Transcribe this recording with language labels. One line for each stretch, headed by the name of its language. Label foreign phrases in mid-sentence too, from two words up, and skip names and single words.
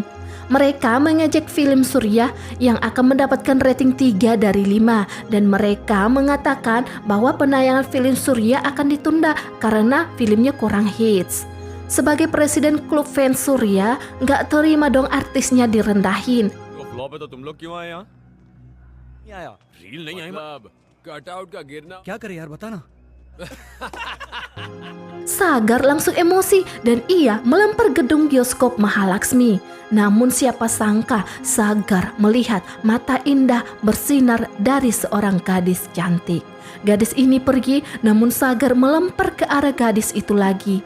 Indonesian: Mereka mengejek film Surya yang akan mendapatkan rating 3 dari 5 dan mereka mengatakan bahwa penayangan film Surya akan ditunda karena filmnya kurang hits. Sebagai presiden klub fans Surya, nggak terima dong artisnya direndahin.
Hindi: वो फ्लॉप है तो तुम लोग क्यों आए यहाँ? रील नहीं आई कटआउट का गिरना क्या करे यार बता ना।
Indonesian: Sagar langsung emosi dan ia melempar gedung bioskop Mahalaxmi. Namun siapa sangka Sagar melihat mata indah bersinar dari seorang gadis cantik. Gadis ini pergi, namun Sagar melempar ke arah gadis itu lagi.